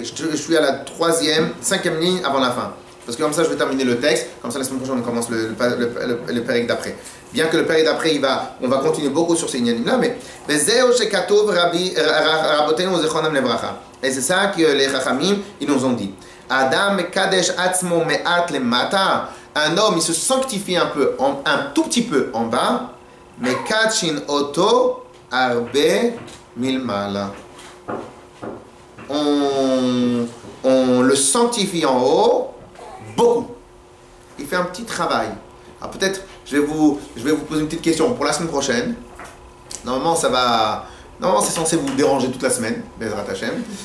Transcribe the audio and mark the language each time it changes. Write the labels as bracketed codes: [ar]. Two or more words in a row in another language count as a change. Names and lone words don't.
[fr] Je suis à la 5e ligne avant la fin. Parce que comme ça, je vais terminer le texte. Comme ça, la semaine prochaine, on commence le pérec d'après. Bien que le pérec d'après, on va continuer beaucoup sur ces lignes-là, mais et c'est ça que les Chachamim, ils nous ont dit. [he] אדם קדש עצמו מעט למטה. [fr] Un homme, il se sanctifie un tout petit peu en bas, mais [he] מקדשין אותו הרבה מלמעלה. [fr] On le sanctifie en haut beaucoup. Il fait un petit travail. Alors peut-être, je vais vous poser une petite question pour la semaine prochaine. Normalement, c'est censé vous déranger toute la semaine, [he] בעזרת השם.